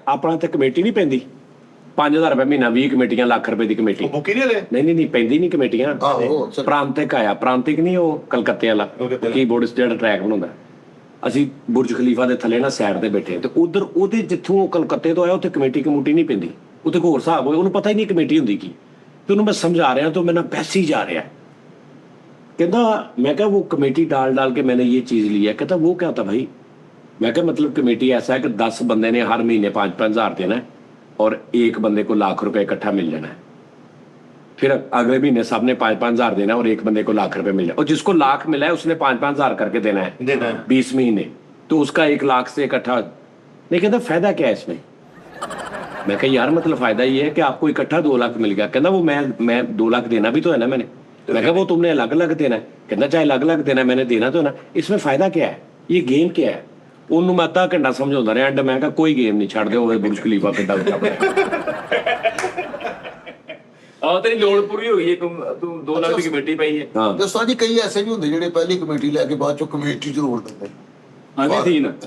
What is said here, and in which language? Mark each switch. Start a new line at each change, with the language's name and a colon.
Punjabi: ਆਪਣਾ ਤੇ ਕਮੇਟੀ ਨਹੀਂ ਪੈਂਦੀ, 5000 ਰੁਪਏ ਮਹੀਨਾ, 20 ਕਮੇਟੀਆਂ, ਲੱਖ ਰੁਪਏ ਦੀ ਕਮੇਟੀ। ਉਹ ਬੁੱਕੀ ਨਹੀਂ ਲੈ ਨਹੀਂ ਪੈਂਦੀ ਨਹੀਂ ਕਮੇਟੀਆਂ। ਆਹੋ ਸਰ ਪ੍ਰਾਂਤਿਕ ਆਇਆ, ਪ੍ਰਾਂਤਿਕ ਨਹੀਂ, ਉਹ ਕਲਕੱਤੇ ਵਾਲਾ ਕੀਬੋਰਡ ਜਿਹੜਾ ਟਰੈਕ ਬਣਾਉਂਦਾ। ਅਸੀਂ ਬੁਰਜ ਖਲੀਫਾ ਦੇ ਥੱਲੇ ਨਾ ਸਾਈਡ ਤੇ ਬੈਠੇ, ਤੇ ਉਧਰ ਉਹਦੇ ਜਿੱਥੋਂ ਉਹ ਕਲਕੱਤੇ ਤੋਂ ਆਇਆ, ਉੱਥੇ ਕਮੇਟੀ ਨਹੀਂ ਪੈਂਦੀ, ਉੱਥੇ ਹੋਰ ਹਿਸਾਬ ਹੋਏ, ਉਹਨੂੰ ਪਤਾ ਹੀ ਨਹੀਂ ਕਮੇਟੀ ਹੁੰਦੀ ਕੀ। ਤੇ ਉਹਨੂੰ ਮੈਂ ਸਮਝਾ ਰਿਹਾ,
Hindi: तो मेरा पैसे ही जा रहा है। कहता मैं क्या वो कमेटी डाल के मैंने ये चीज़ ली है। कहता वो क्या था भाई? मैं क्या मतलब कमेटी ऐसा है कि 10 बंदे ने हर महीने 5-5 हज़ार देना है और एक बंदे को लाख रुपए इकट्ठा मिल जाना है। फिर अगले महीने सब ने 5-5 हज़ार देना है और एक बंदे को लाख रुपए मिल जाए, और जिसको लाख मिला है उसने 5-5 हज़ार करके देना है 20 महीने, तो उसका 1 लाख से इकट्ठा। नहीं कहता फायदा क्या है इसमें? मैं कहा यार मतलब फायदा ये है कि आपको इकट्ठा 2 लाख मिल गया। कहना वो मैं 2 लाख देना भी तो है ना मैंने। मैं कहा वो तुमने अलग अलग देना है। कहना चाहे अलग अलग देना, मैंने देना तो है ना, इसमें फायदा क्या है, ये गेम क्या है?
Punjabi: ਉਹਨੂੰ ਮੈਂ ਅੱਧਾ ਘੰਟਾ ਸਮਝਾਉਂਦਾ ਰਿਹਾ, ਐਂਡ ਮੈਂ ਕਿਹਾ ਕੋਈ ਗੇਮ ਨਹੀਂ, ਛੱਡ ਦਿਓ ਉਹ ਬੁਰਜ ਖਲੀਫਾ ਕਿੱਦਾਂ ਉੱਚਾ ਆਹ ਤੇਰੀ ਲੋੜ ਪੂਰੀ ਹੋ ਗਈ, ਤੂੰ 2 ਲੱਖ ਦੀ ਕਮੇਟੀ ਪਾਈ ਹੈ। ਹਾਂ ਦੋਸਤਾਂ ਜੀ ਕਈ ਐਸੇ ਵੀ ਹੁੰਦੇ ਜਿਹੜੇ ਪਹਿਲੀ ਕਮੇਟੀ ਲੈ ਕੇ ਬਾਅਦ ਚੋਂ ਕਮੇਟੀ ਜ਼ਰੂਰ ਦਿੰਦੇ। ਆਂਦੇ ਸੀ ਨਾ